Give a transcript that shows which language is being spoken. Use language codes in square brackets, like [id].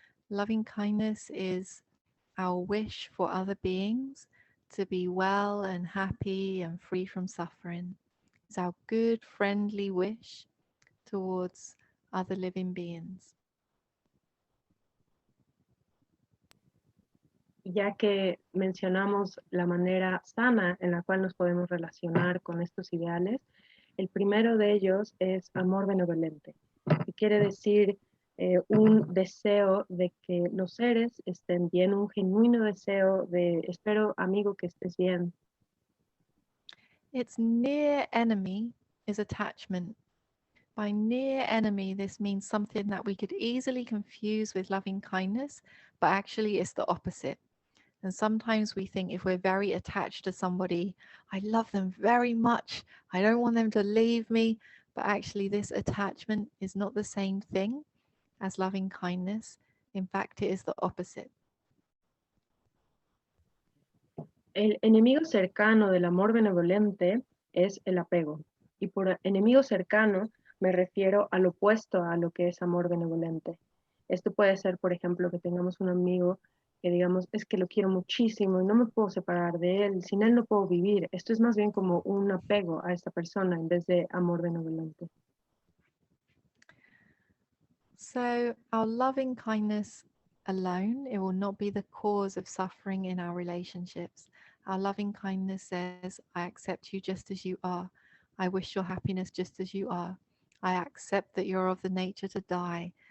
[en] Loving kindness is our wish for other beings to be well and happy and free from suffering. It's our good, friendly wish towards other living beings. [es] Ya que mencionamos la manera sana en la cual nos podemos relacionar con estos ideales, el primero de ellos es amor benevolente, que quiere decir un deseo de que los seres estén bien, un genuino deseo de, espero amigo que estés bien. [en] Its near enemy is attachment. By near enemy, this means something that we could easily confuse with loving kindness, but actually it's the opposite. And sometimes we think if we're very attached to somebody, I love them very much, I don't want them to leave me, but actually this attachment is not the same thing as loving kindness. In fact, it is the opposite. [es] El enemigo cercano del amor benevolente es el apego. Y por enemigo cercano me refiero al opuesto a lo que es amor benevolente. Esto puede ser, por ejemplo, que tengamos un amigo que digamos, es que lo quiero muchísimo y no me puedo separar de él, sin él no puedo vivir. Esto es más bien como un apego a esta persona en vez de amor benevolente. [en] So our loving kindness alone, it will not be the cause of suffering in our relationships. Our loving kindness says, I accept you just as you are. I wish your happiness just as you are. I accept that you're of the nature to die.